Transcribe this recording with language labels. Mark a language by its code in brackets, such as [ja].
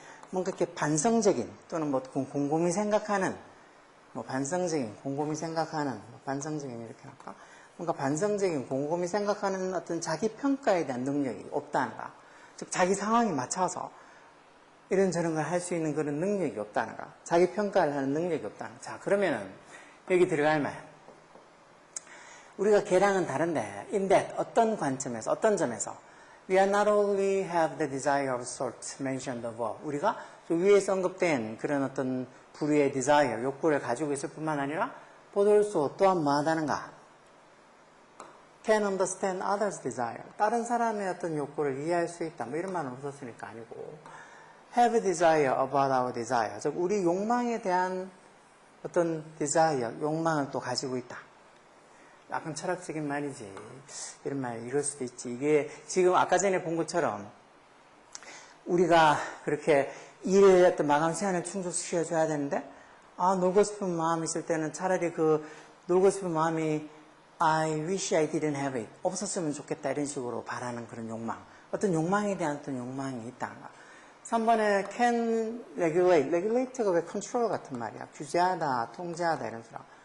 [ko] 뭔가 이렇게 반성적인 또는 뭐 곰곰이 생각하는 뭐 반성적인 곰곰이 생각하는 뭐 반성적인 이렇게 할까? 뭔가 반성적인 곰곰이 생각하는 어떤 자기 평가에 대한 능력이 없다는 거야. 즉 자기 상황에 맞춰서 이런저런 걸 할 수 있는 그런 능력이 없다는 거야. 자기 평가를 하는 능력이 없다는 거야. 자, 그러면은 여기 들어갈 말. 우리가 걔랑은 다른데 [en] in that [ko] 어떤 관점에서 어떤 점에서 [en] we are not only have the desire of sort mentioned above. [ko] 우리가 위에서 언급된 그런 어떤 부류의 desire, 욕구를 가지고 있을 뿐만 아니라 [en] but also [ko] 또한 뭐하다는가? [en] can understand others' desire. [ko] 다른 사람의 어떤 욕구를 이해할 수 있다. 뭐 이런 말은 없었으니까 아니고 [en] have desire about our desire. [ko] 즉 우리 욕망에 대한 어떤 desire, 욕망을 또 가지고 있다. 약간 철학적인 말이지. 이런 말 이럴 수도 있지. 이게 지금 아까 전에 본 것처럼 우리가 그렇게 일의 어떤 마감 시간을 충족시켜줘야 되는데 놀고 싶은 마음이 있을 때는 차라리 그 놀고 싶은 마음이 [en] I wish I didn't have it. [ko] 없었으면 좋겠다. 이런 식으로 바라는 그런 욕망. 어떤 욕망에 대한 어떤 욕망이 있다는 거. 3번에 [en] can regulate. [ko] regulate가 왜 control 같은 말이야. 규제하다, 통제하다 이런 소리.